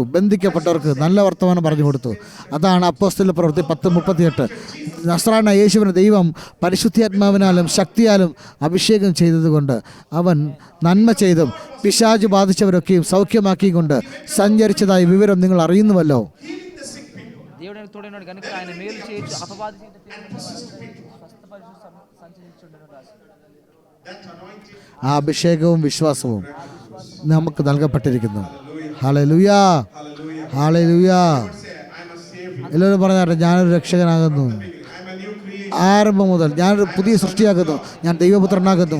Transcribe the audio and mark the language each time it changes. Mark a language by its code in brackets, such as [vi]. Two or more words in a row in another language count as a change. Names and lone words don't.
[ml] ബന്ധിക്കപ്പെട്ടവർക്ക് നല്ല വർത്തമാനം പറഞ്ഞു കൊടുത്തു. അതാണ് അപ്പോസ്തല പ്രവൃത്തി 10:38. നസ്രായനായ യേശുവിനെ ദൈവം പരിശുദ്ധാത്മാവിനാലും ശക്തിയാലും അഭിഷേകം ചെയ്തതുകൊണ്ട് അവൻ നന്മ ചെയ്തും പിശാച് ബാധിച്ചവരൊക്കെയും സൗഖ്യമാക്കിയും കൊണ്ട് സഞ്ചരിച്ചതായി വിവരം നിങ്ങൾ അറിയുന്നുവല്ലോ. [te] దేవుడు తోడైనాడు కనుక ఆయన మేలు చేయొచ్చు, అపవాది చేత స్వస్థపరిచి సంచరించుండెను రాసి. [ml] ആ അഭിഷേകവും വിശ്വാസവും നമുക്ക് നൽകപ്പെട്ടിരിക്കുന്നു. ഹല്ലേലൂയ, ഹല്ലേലൂയ. എല്ലാവരും പറഞ്ഞാട്ടെ, ഞാനൊരു രക്ഷകനാകുന്നു. ആരംഭം മുതൽ ഞാനൊരു പുതിയ സൃഷ്ടിയാകുന്നു. ഞാൻ ദൈവപുത്രനാകുന്നു.